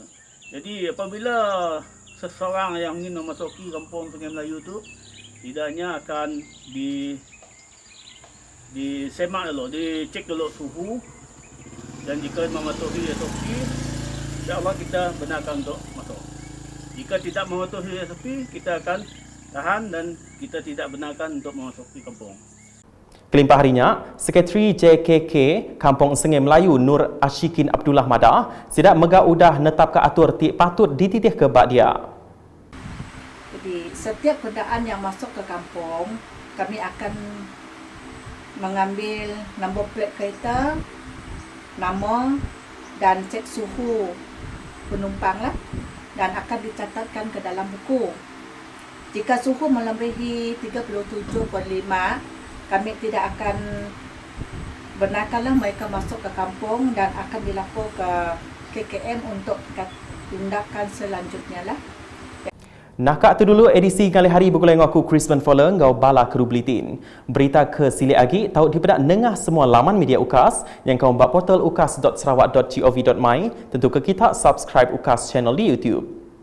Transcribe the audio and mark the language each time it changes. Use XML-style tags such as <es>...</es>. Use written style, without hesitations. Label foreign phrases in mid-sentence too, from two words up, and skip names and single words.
<ms>Jadi apabila seseorang yang ingin memasuki kampung Sengeh Melayu itu, tidaknya akan disemak dulu, dicek dulu suhu, dan jika mematuhi SOP,</ms> <ar>إن شاء الله</ar> <ms>kita benarkan untuk masuk. Jika tidak mematuhi SOP, kita akan tahan dan kita tidak benarkan untuk memasuki kampung.</ms> <iba>Kelimpah harinya, Sekretari JKK Kampung Sengeh Melayu Nur Ashikin Abdullah Madah sidak megah udah netap ke atur tik patut dititih ke bak dia.</iba> <ms>Jadi setiap kenderaan yang masuk ke kampung, kami akan mengambil nombor plat kereta, nama dan cek suhu penumpang lah, dan akan dicatatkan ke dalam buku. Jika suhu melebihi 37.5, kami tidak akan benarkanlah mereka masuk ke kampung dan akan dilapor ke KKM untuk tindakan selanjutnya lah.</ms> <iba>Nakak tu dulu edisi kali hari bergulai dengan aku Crispin Fowler ngau bala keru Buletin. Berita ke silik lagi tahu dipedak nengah semua laman media UKAS yang kau buat portal ukas.sarawak.gov.my. Tentu ke kita subscribe UKAS channel di YouTube.</iba>